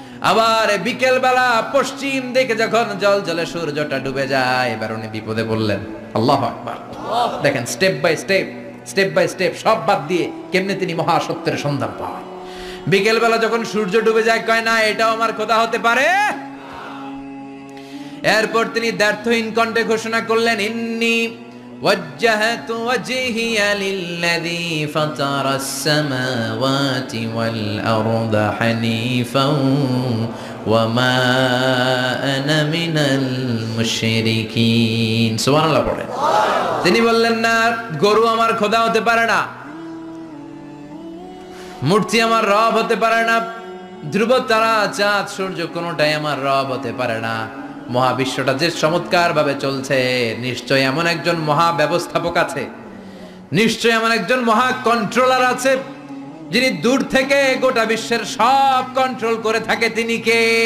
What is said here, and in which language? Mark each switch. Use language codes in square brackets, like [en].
[bn] আবার বিকেল বেলা পশ্চিম দিকে যখন জলজলে সূর্যটা ডুবে যায়, এবার উনি বিপদে বললেন। আল্লাহু আকবার। দেখেন স্টেপ বাই স্টেপ সব বাদ দিয়ে কেমনে তিনি মহাসত্যের সন্ধান পান। বিকেল বেলা যখন সূর্য ডুবে যায়, কয় না এটাও আমার খোদা হতে পারে। এরপর তিনি দ্ব্যর্থহীন কণ্ঠে ঘোষণা করলেন, [ar] ইন্নী وجهت وجهي للذي فطر السماوات والأرض حنيفا وما أنا من المشركين। [bn] সুবহান আল্লাহ পড়েন। তিনি বললেন, না, গরু আমার খোদা হতে পারে না, মূর্তি আমার রব হতে পারে না, ধ্রুব তারা চাঁদ সূর্য কোনোটাই আমার রব হতে পারে না। মহাবিশ্বটা যে চমৎকার ভাবে চলছে, নিশ্চয় এমন একজন মহা ব্যবস্থাপক আছে, নিশ্চয় এমন একজন মহা কন্ট্রোলার আছে, যিনি দূর থেকে গোটা বিশ্বের সব কন্ট্রোল করে থাকে। তিনি কে?